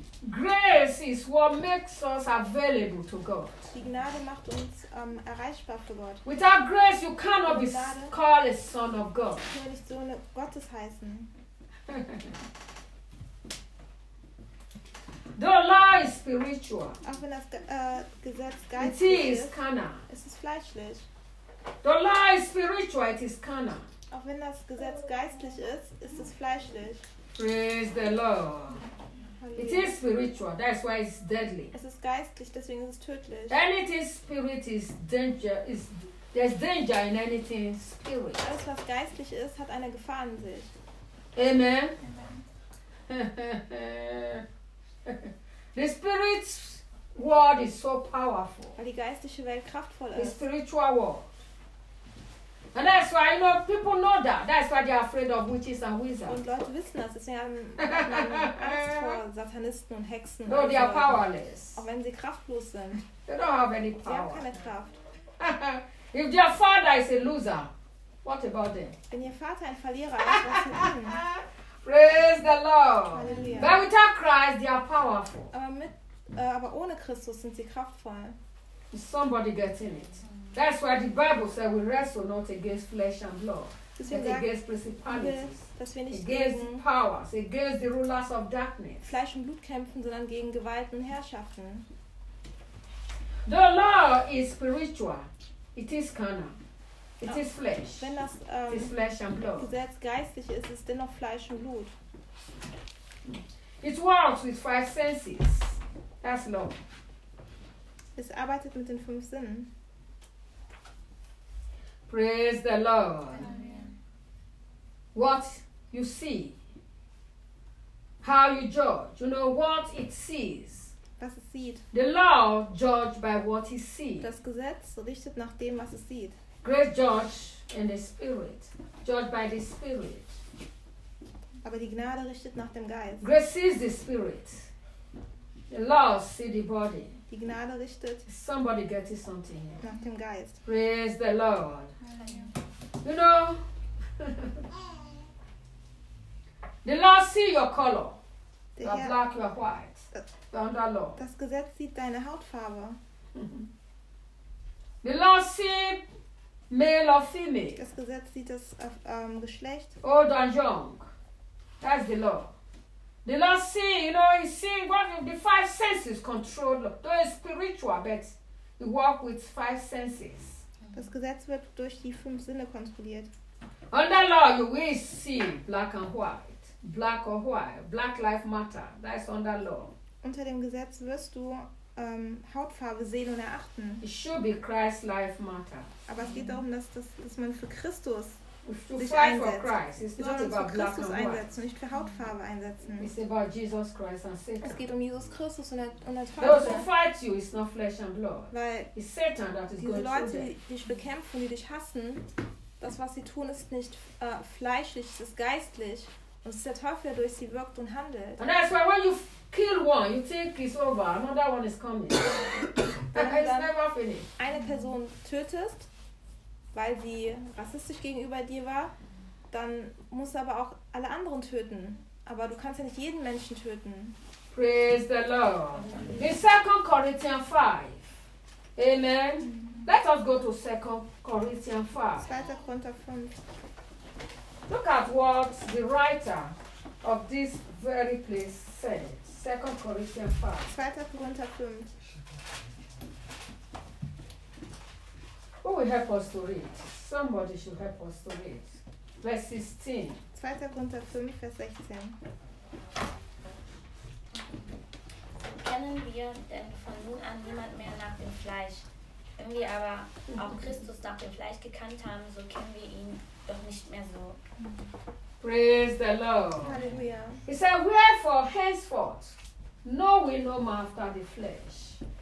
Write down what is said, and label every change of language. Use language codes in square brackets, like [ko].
[en] Grace is what makes us available to God. [de] Die Gnade macht uns erreichbar für Gott. [en] Without grace, you cannot be called a son of God. [de] Ich kann nicht Sohn Gottes heißen. [en] The law is spiritual. [de] Auch wenn das Gesetz geistig ist. [en] It is carnal. [de] Es ist fleischlich. [en] The law is spiritual. It is carnal. [de] Auch wenn das Gesetz geistlich ist, ist es fleischlich. [en] Praise the Lord. It is spiritual, that's why it's deadly. [de] Es ist geistlich, deswegen ist es tödlich. [en] Anything spirit is danger, is there's danger in anything spirit. [de] Alles, was geistlich ist, hat eine Gefahr in sich. [en] Amen. Amen. The spirit world is so powerful. [de] Weil die geistliche Welt kraftvoll ist. [en] The spiritual world. And that's why, you know, people know that. That's why they're afraid of witches and wizards. [de] Und Leute wissen das. Deswegen haben Angst vor Satanisten und Hexen. [en] No, they are powerless. [de] Auch wenn sie kraftlos sind. [en] They don't have any power. [de] Sie haben keine Kraft. [en] If their father is a loser, what about them? [de] Wenn ihr Vater ein Verlierer ist, was mit ihnen? [en] Praise the Lord. [de] Halleluja. [en] But without Christ, they are powerful. [de] Aber ohne Christus sind sie kraftvoll. [en] Is somebody getting it? That's why the Bible says we wrestle not against flesh and blood, [de] deswegen [en] but against principalities, against powers, against the rulers of darkness. [de] Fleisch und Blut kämpfen, sondern gegen Gewalt und Herrschaften. [en] The law is spiritual. It is carnal. It is flesh. [de] Wenn das [en] it is flesh and blood. [de] Gesetz geistig ist, ist dennoch Fleisch und Blut. [en] It works with five senses. That's law. [de] Es arbeitet mit den fünf Sinnen. [en] Praise the Lord. Amen. What you see, how you judge, you know what it sees. [de] Was es sieht. [en] The law judged by what he sees. [de] Das Gesetz richtet nach dem, was es sieht. [en] Grace judge in the spirit, judged by the spirit. [de] Aber die Gnade richtet nach dem Geist. [en] Grace sees the spirit. The law sees the body. [de] Die Gnade richtet. [en] Somebody getting something. [de] Nach dem Geist. [en] Praise the Lord. You know, the law see your color. You are black, you are white. You are under law. [de] Das Gesetz sieht deine Hautfarbe. [en] The law see male or female. [de] Das Gesetz sieht das Geschlecht. [en] Old and young. That's the law. The law see, you know, he see what the five senses control. Though it's spiritual, but he work with five senses. [de] Das Gesetz wird durch die fünf Sinne kontrolliert. [en] Under law, you will see black and white. Black or white. Black life matter. That is under law. [de] Unter dem Gesetz wirst du Hautfarbe sehen und erachten. [en] It should be Christ life matter. [de] Aber es geht darum, dass man für Christus [en] to fight for Christ. It's not about black and white. [de] Nicht für Hautfarbe einsetzen. [en] It's about Jesus Christ and Satan. [de] Es geht um Jesus Christus und [en] those who fight you, it's not flesh and blood. [de] Weil [en] it's Satan that is going [de] Leute, [en] through them. [de] Die Leute, die dich bekämpfen, die dich hassen, das, was sie tun, ist nicht fleischlich, es ist geistlich. Und es ist der Teufel, der durch sie wirkt und handelt. [en] And that's why when you kill one, you think it's over. Another one is coming. But it's never finished. [de] Eine Person tötest, weil sie rassistisch gegenüber dir war, dann musst du aber auch alle anderen töten. Aber du kannst ja nicht jeden Menschen töten. [en] Praise the Lord. In 2 Corinthians 5. Amen. Let us go to 2 Corinthians 5. [de] 2. Korinther 5. [en] Look at what the writer of this very place says. Second Corinthians 5. [de] 2. Korinther 5. [en] Who will help us to read? Somebody should help us to read. Verse 16. [de] 2. Korinther 5, Vers 16. Kennen wir denn von nun an niemand mehr nach dem Fleisch? Wenn wir aber auch Christus nach dem Fleisch gekannt haben, so kennen wir ihn doch nicht mehr so. [en] Praise the Lord. Hallelujah. He said, wherefore, henceforth, know we no more after the flesh.